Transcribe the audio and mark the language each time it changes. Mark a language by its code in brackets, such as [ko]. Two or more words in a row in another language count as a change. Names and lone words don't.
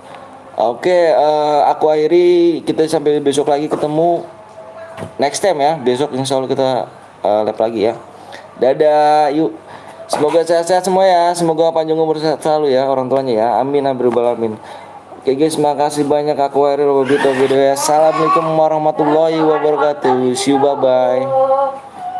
[id] Oke, aku akhiri, kita sampai besok lagi ketemu [en] next time [id] ya. Besok insya Allah kita live lagi ya. Dadah, yuk. Semoga sehat-sehat semua ya. Semoga panjang umur selalu ya orang tuanya ya. Amin amin. Oke guys, makasih banyak aku Eril Bobito video ya. [ar] السلام عليكم ورحمة الله وبركاته. [en] See you, bye bye.